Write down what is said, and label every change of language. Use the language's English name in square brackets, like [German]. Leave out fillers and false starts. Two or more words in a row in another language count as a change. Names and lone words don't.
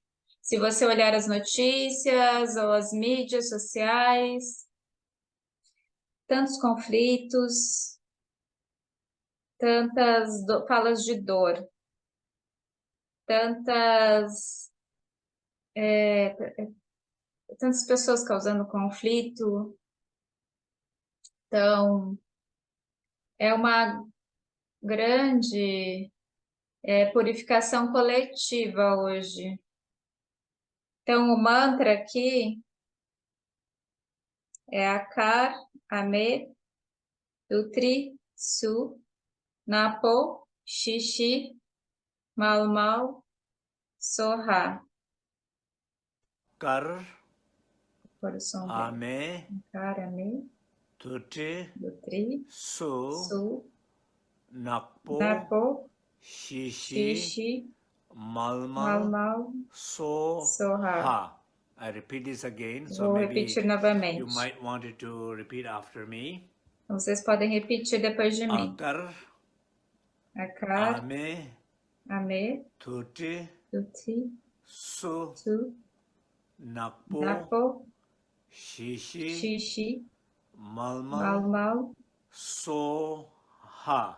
[Portuguese] Se você olhar as notícias ou as mídias sociais, tantos conflitos, tantas falas de dor, tantas, tantas pessoas causando conflito. Então, é uma grande purificação coletiva hoje. Então, o mantra aqui é [Sanskrit] Akar, Ame, Dutri, Su, Napo, Xixi, Mal, Soha. Kar, [Portuguese] Por o som [Sanskrit] Ame, Akar, Ame, Dutri, Dutri, Su, Su, Napo, Napo, Xixi, Xixi, Mal, So, Soha. [English] Ha. I repeat this again, so [Portuguese] Vou [English] maybe [Portuguese] repetir [English] you [Portuguese] novamente. [English] might want it to repeat after me. [Portuguese] Vocês podem repetir depois de mim. [Sanskrit] Akar, Akar, Ame, Ame, Dutri, Dutri, Su, Su, Napo, Napo, Xixi, Xixi, Mal, Mal, So, Ha.